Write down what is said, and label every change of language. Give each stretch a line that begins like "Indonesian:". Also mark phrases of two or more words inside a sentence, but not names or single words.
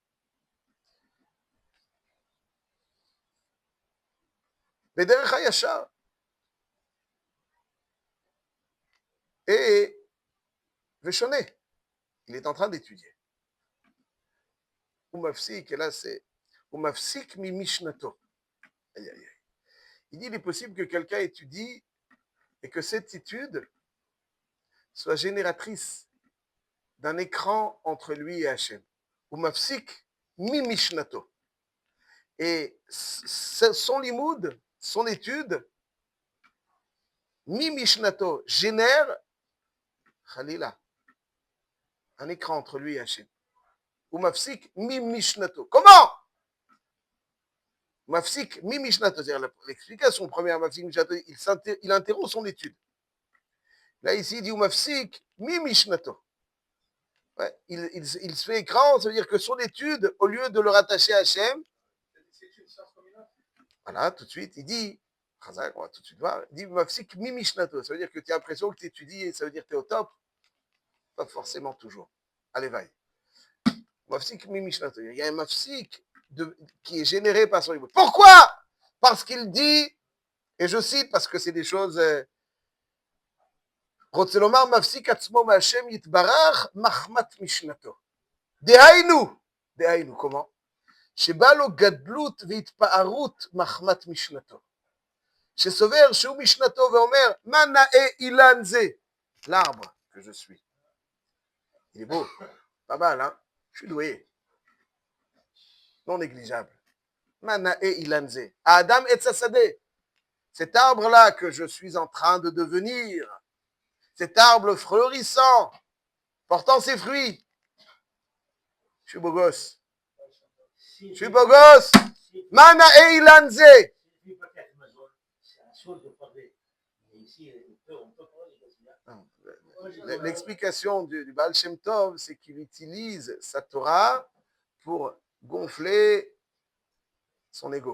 Hebrew: בדרך הישר.
French: Et Veshoné, il est en train d'étudier. Umafsik, et là c'est
Hebrew: ומפסיק ממשנתו.
French: Aïe, aïe, aïe. Il dit il est possible que quelqu'un étudie et que cette étude soit génératrice d'un écran entre lui et Hachem.
Hebrew: ומפסיק ממשנתו.
French: Et son limoud, son étude,
Hebrew: ממשנתו,
French: génère, Khalila, un écran entre lui et Hachem.
Hebrew: ומפסיק ממשנתו. Comment? מפסיק ממשנתו,
French: c'est-à-dire l'explication première,
Hebrew: מפסיק משנתו,
French: il interrompt son étude. Là, ici, il dit
Hebrew: מפסיק ממשנתו.
French: Ouais, il se fait écran, ça veut dire que son étude, au lieu de le rattacher à Hachem, voilà, tout de suite, il dit, on va tout de suite voir, il dit
Hebrew: מפסיק ממשנתו,
French: ça veut dire que tu as l'impression que tu étudies et ça veut dire que tu es au top. Pas forcément toujours. Allez, vaille. Mafsik mi mishnato. Il y a un mafsik qui est généré par son niveau. Pourquoi? Parce qu'il dit, et je cite parce que c'est des choses.
Hebrew: רוצה לומר מפסיק עצמו מהשם יתברך מחמת משנתו. דהיינו, comment? שבא לו גדלות והתפארות מחמת משנתו. שסובר שהוא משנתו ואומר, מה נאה אילן זה?
French: L'arbre que je suis. Il est beau, pas mal, hein? Je suis doué. Non négligeable.
Hebrew: מה נאה אילן זה? האדם עץ השדה.
French: Cet arbre-là que je suis en train de devenir, cet arbre fleurissant, portant ses fruits. Je suis beau gosse. Je suis beau gosse.
Hebrew: מה נאה אילן זה.
French: L'explication du Baal Shem Tov, c'est qu'il utilise sa Torah pour gonfler son ego.